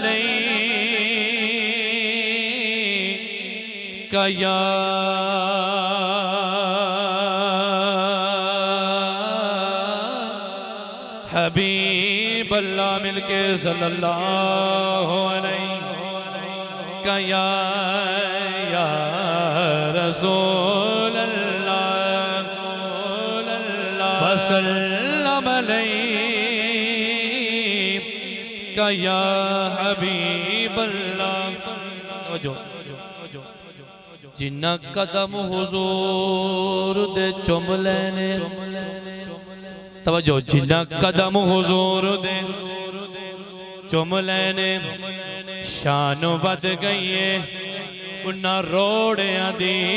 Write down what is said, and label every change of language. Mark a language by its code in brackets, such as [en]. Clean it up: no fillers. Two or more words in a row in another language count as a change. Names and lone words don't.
[ar] عليك يا حبيب الله ملکے صلى الله عليك يا رسول الله وسلم عليك يا حبيب الله. [pa] جنہاں قدم حضور دے چم لینے توجہ جنہاں قدم حضور دے چم لینے شان ودھ گئی ہے انہاں روڑیاں دی